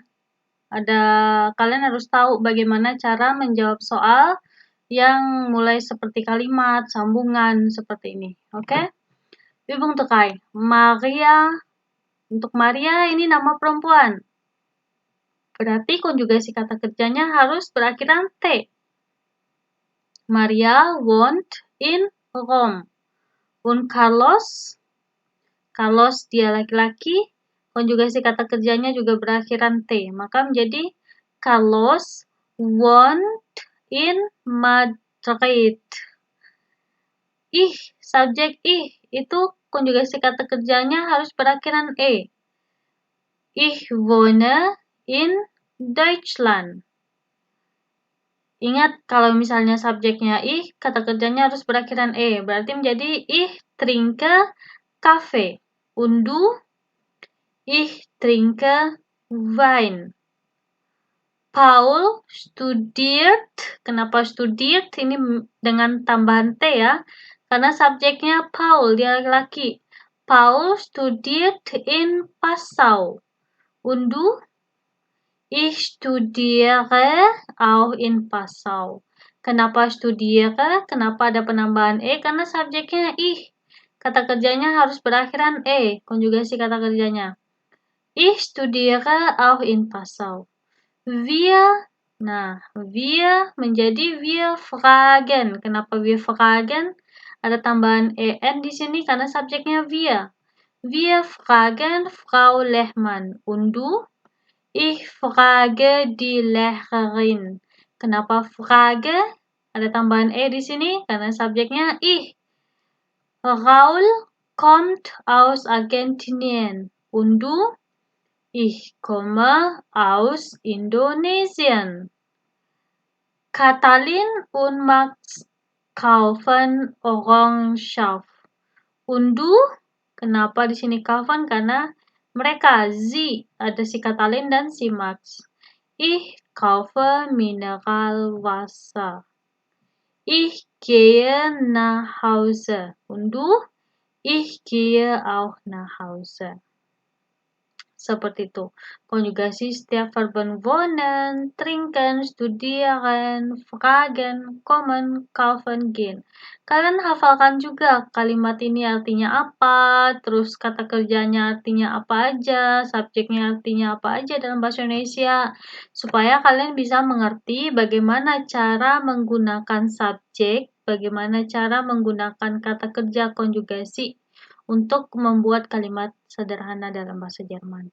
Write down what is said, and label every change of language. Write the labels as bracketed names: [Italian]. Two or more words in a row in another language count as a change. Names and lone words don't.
[Indonesian] Kalian harus tahu bagaimana cara menjawab soal yang mulai seperti kalimat, sambungan, seperti ini. Oke? Übung 3. Maria. Untuk Maria ini nama perempuan. Berarti konjugasi kata kerjanya harus berakhiran T. [German] Maria wohnt in Rom. [Indonesian] Und Carlos dia laki-laki, konjugasi kata kerjanya juga berakhiran T. Maka menjadi [German] Carlos wohnt in Madrid. [Indonesian] Subjek itu konjugasi kata kerjanya harus berakhiran E. [German] Ich wohne in Deutschland. [Indonesian] Ingat, kalau misalnya subjeknya ich, kata kerjanya harus berakhiran E. Berarti menjadi [German] ich trinke Kaffee. Und du? Ich trinke Wein. Paul studiert. [Indonesian] Kenapa studiert? Ini dengan tambahan T ya. Karena subjeknya Paul, dia laki-laki. [German] Paul studiert in Passau. Und du? Ich studiere auch in Passau. [Indonesian] Kenapa studiere? Kenapa ada penambahan E? Karena subjeknya ich. Kata kerjanya harus berakhiran E, konjugasi kata kerjanya. [German] Ich studiere auch in Passau. Wir menjadi wir fragen. [Indonesian] Kenapa [German] wir fragen? [Indonesian] Ada tambahan en di sini karena subjeknya wir. [German] Wir fragen Frau Lehmann. Und du? Ich frage die Lehrerin. [Indonesian] Kenapa frage? Ada tambahan e di sini karena subjeknya ich. [German] Raul kommt aus Argentinien. Und du? Ich komme aus Indonesien. Katalin und Max kaufen Orangensaft. Und du? [Indonesian] Kenapa di sini kaufen? Karena mereka, sie, ada si Katalin dan si Max. [German] Ich kaufe Mineralwasser. Ich gehe nach Hause. Und du? Ich gehe auch nach Hause. [Indonesian] Seperti itu. Konjugasi setiap [German] verben wohnen, trinken, studieren, fragen, kommen, kaufen, gehen. [Indonesian] Kalian hafalkan juga kalimat ini artinya apa, terus kata kerjanya artinya apa aja, subjeknya artinya apa aja dalam bahasa Indonesia, supaya kalian bisa mengerti bagaimana cara menggunakan subjek, bagaimana cara menggunakan kata kerja konjugasi untuk membuat kalimat sederhana dalam bahasa Jerman.